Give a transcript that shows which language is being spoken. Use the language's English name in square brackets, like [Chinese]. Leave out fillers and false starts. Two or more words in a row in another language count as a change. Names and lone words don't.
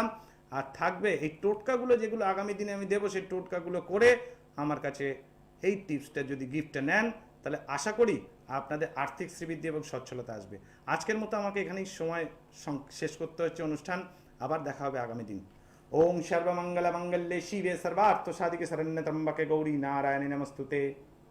[Bangla] আর থাকবে এই টোটকাগুলো, যেগুলো আগামী দিনে আমি দেবো, সেই টোটকাগুলো করে আমার কাছে এই টিপসটা যদি গিফটটা নেন, তাহলে আশা করি আপনাদের আর্থিক শ্রীবৃদ্ধি এবং সচ্ছলতা আসবে। আজকের মতো আমাকে এখানেই সময় শেষ করতে হচ্ছে অনুষ্ঠান। আবার দেখা হবে আগামী দিন। [Sanskrit] ওম সর্বমঙ্গল মঙ্গলে শিবে সর্বার্থ সাধিকে শরণ্যে ত্র্যম্বকে গৌরী নারায়ণী নমস্তুতে।